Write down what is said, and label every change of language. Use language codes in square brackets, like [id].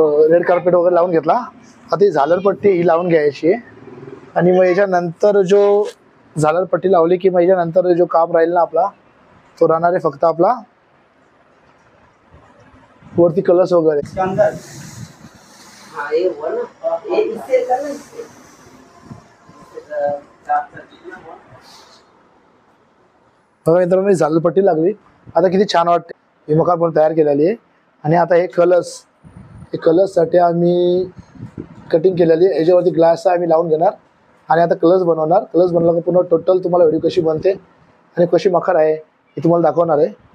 [mr] Red carpet वगैरे लावून घेतला। आता ही झालरपट्टी ही लावून घ्यायची आहे आणि मग याच्यानंतर जो झालरपट्टी लावली की मग याच्यानंतर जो काम राहील ना आपला, तो राहणार आहे फक्त आपला वरती कलश वगैरे। [hi] इसके अंदर हाँ ये हुआ ना, ये इससे करना, इससे कितना हुआ? [mr] बघा मित्रांनो, झालरपट्टी लागली। आता किती छान वाटते। ही मखार पण तयार केलेली आहे आणि आता हे कलशसाठी आम्ही कटिंग केलेली आहे। याच्यावरती ग्लास आम्ही लावून घेणार आणि आता कलश बनवणार। कलश बनवला की पुन्हा टोटल तुम्हाला व्हिडिओ कशी बनते आणि कशी मखार आहे हे तुम्हाला दाखवणार आहे।